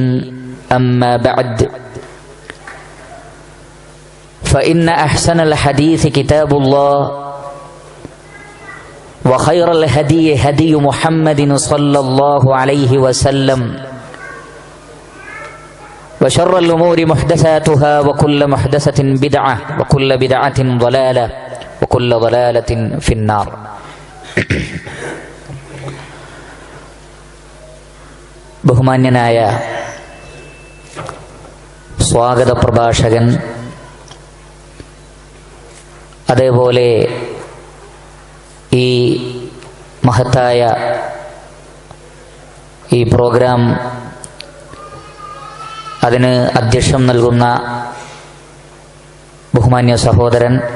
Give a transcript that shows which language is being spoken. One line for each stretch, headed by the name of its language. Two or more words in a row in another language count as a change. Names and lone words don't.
Arabic: أما بعد، فإن أحسن الحديث كتاب الله وخير الهدي هدي محمد صلى الله عليه وسلم وشر الأمور محدثاتها وكل محدثة بدعة وكل بدعة ضلالة وكل ضلالة في النار.
Malayalam: ബഹുമാന്യനായ സ്വാഗത പ്രഭാഷകൻ, അതേപോലെ ഈ മഹത്തായ ഈ പ്രോഗ്രാം അതിന് അധ്യക്ഷം നൽകുന്ന ബഹുമാന്യ സഹോദരൻ,